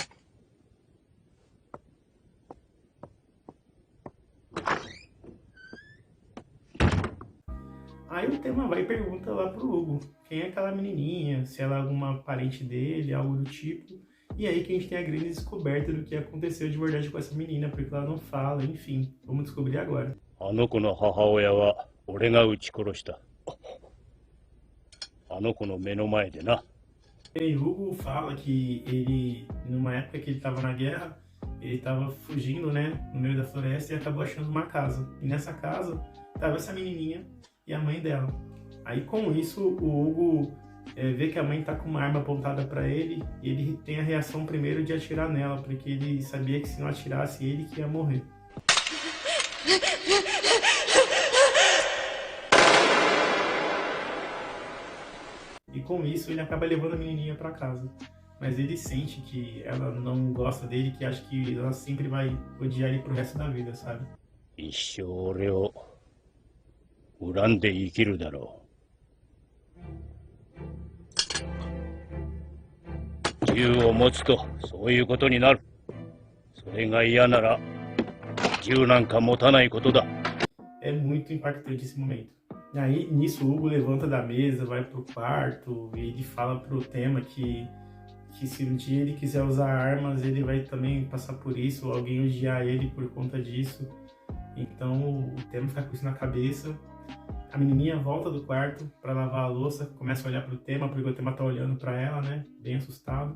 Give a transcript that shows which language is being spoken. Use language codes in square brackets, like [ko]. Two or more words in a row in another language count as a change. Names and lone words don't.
[pt] Aí o tema vai e pergunta lá pro Hugo, quem é aquela menininha, se ela é alguma parente dele, algo do tipo. E aí que a gente tem a grande descoberta do que aconteceu de verdade com essa menina, porque ela não fala, enfim, vamos descobrir agora. [ja] あの子の母親は俺が撃ち殺した。あの子の目の前でな。 [pt] E Hugo fala que ele, numa época que ele estava na guerra, ele estava fugindo, né, no meio da floresta e acabou achando uma casa. E nessa casa estava essa menininha e a mãe dela. Aí com isso o Hugo vê que a mãe tá com uma arma apontada para ele e ele tem a reação primeiro de atirar nela, porque ele sabia que se não atirasse ele que ia morrer. E com isso ele acaba levando a menininha para casa. Mas ele sente que ela não gosta dele, que acha que ela sempre vai odiar ele pro resto da vida, sabe? [ja] 一生俺を恨んで生きるだろう。銃を持つとそういうことになる。それが嫌なら銃なんか持たないことだ。 [pt] É muito impactante esse momento. E aí, nisso, o Hugo levanta da mesa, vai pro quarto e ele fala pro Tema que se um dia ele quiser usar armas, ele vai também passar por isso, ou alguém odiar ele por conta disso. Então o Tema fica com isso na cabeça. A menininha volta do quarto para lavar a louça, começa a olhar pro Tema, porque o Tema tá olhando para ela, né, bem assustado.